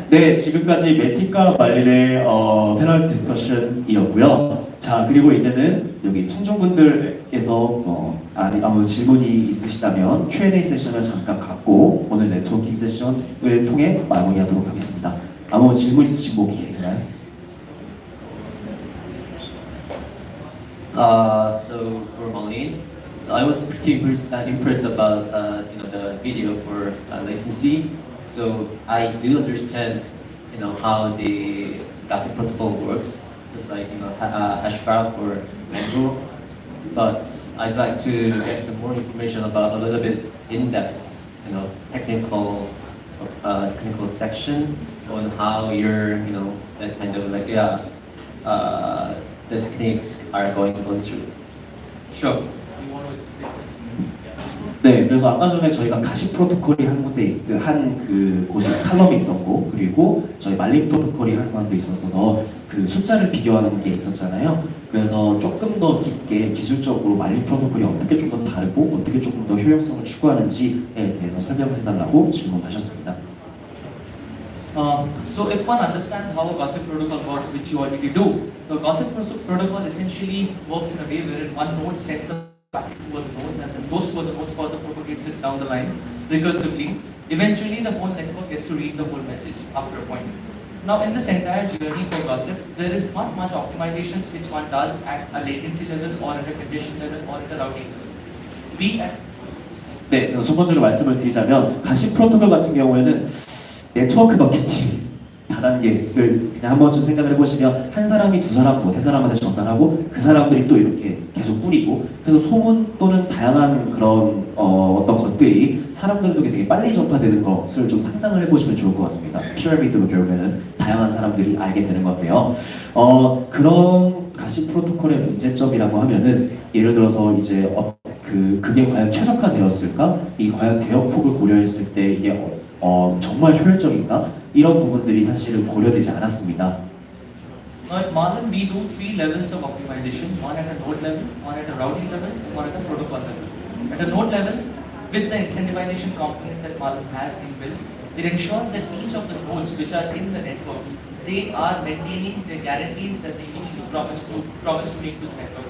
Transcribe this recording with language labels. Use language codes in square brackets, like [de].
[ko] 네, 지금까지 매틱과 말린의 패널 디스커션이었고요. 자, 그리고 이제는 여기 청중분들께서 아무 질문이 있으시다면 Q&A 세션을 잠깐 갖고 오늘 네트워킹 세션을 통해 마무리하도록 하겠습니다. 아무 질문 있으신 분이 계신가요? [en] So for Marlin, so I was pretty impressed about the video for latency. So I do understand how the gossip protocol works, just like hashgraph or mango. But I'd like to get some more information about a little bit in-depth, technical section on how your that kind of like the techniques are going through. Sure. You want to explain? [ko] 네, 그래서 아까 전에 저희가 가시 프로토콜이 한 군데 한 곳에 칼럼이 있었고, 그리고 저희 말린 프로토콜이 한 군데 있었어서 그 숫자를 비교하는 게 있었잖아요. 그래서 조금 더 깊게 기술적으로 말린 프로토콜이 어떻게 좀 더 다르고 어떻게 조금 더 효용성을 추구하는지에 대해서 설명을 해달라고 질문하셨습니다. [en] So if one understands how a gossip protocol works, which you already do, so gossip protocol essentially works in a way wherein one node sends the packet to other nodes, and then those two other nodes further propagates it down the line recursively. Eventually, the whole network gets to read the whole message after a point. Now, in this entire journey for gossip, there is not much optimizations which one does at a latency level or at a congestion level or at a routing level. We at [ko] 네, 그래서 첫 번째로 말씀을 드리자면 가시 프로토콜 같은 경우에는 네트워크 마케팅 다단계를 그냥 한 번쯤 생각을 해보시면 한 사람이 두 사람, 세 사람한테 전달하고 그 사람들이 또 이렇게 계속 뿌리고 그래서 소문 또는 다양한 그런 어떤 것들이 사람들에게 되게 빨리 전파되는 것을 좀 상상을 해보시면 좋을 것 같습니다. 피라미드로 결국에는 다양한 사람들이 알게 되는 건데요. 그런 가시 프로토콜의 문제점이라고 하면은 예를 들어서 이제 그게 과연 최적화되었을까? 이 과연 대역폭을 고려했을 때 이게 정말 효율적인가? 이런 부분들이 사실은 고려되지 않았습니다. [en] Now at Marlin, we do three levels of optimization: one at a node level, one at a routing level, and one at a protocol level. At a node level, with the incentivization component that Marlin has inbuilt, it ensures that each of the nodes which are in the network, they are maintaining the guarantees that they initially promised to make to the network.